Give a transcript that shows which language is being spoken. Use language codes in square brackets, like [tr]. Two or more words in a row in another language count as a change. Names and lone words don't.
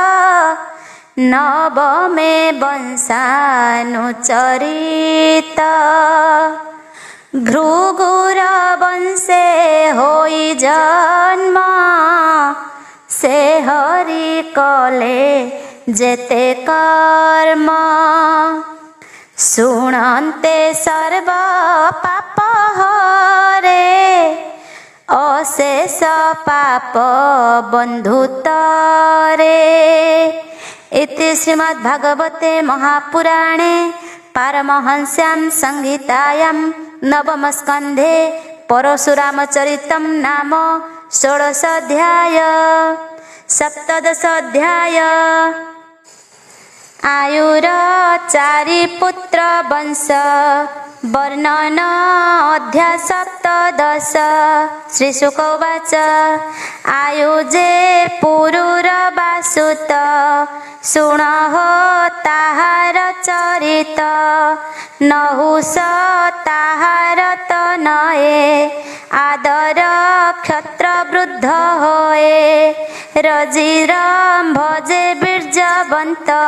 [or] ନବମେ ବଂଶାନୁଚରିତ ଭୃଗୁର ବଂଶେ ହୋଇ ଜନ୍ମ ସେ ହରି କଲେ ଯେତେ କର୍ମ ଶୁଣନ୍ତେ ସର୍ବ ପାପ ହରେ ଅଶେଷ ପାପ [sa] ବନ୍ଧୁତରେ इति श्रीमद्भागवते महापुराणे पारमहंस्यां संहितायां नवमस्कन्धे परशुरामचरितं नाम 16 अध्याय 17 अध्याय [or] ଆୟୁର 4 ପୁତ୍ର ବଂଶ ବର୍ଣ୍ଣନ ଅଧ୍ୟାୟ 17 [sa] श्रीशुक उवाच [or] ଆୟୁଜେ ପୁରୁର ବାସୁତ ଶୁଣ ହୋ ତାହାର ଚରିତ ନହୁଷ ତାହାର ତନୟେ ଆଦର କ୍ଷତ୍ର ବୃଦ୍ଧ ହୋଏ ରଜିରମ ଭଜେ ବୀର୍ଯ୍ୟବନ୍ତ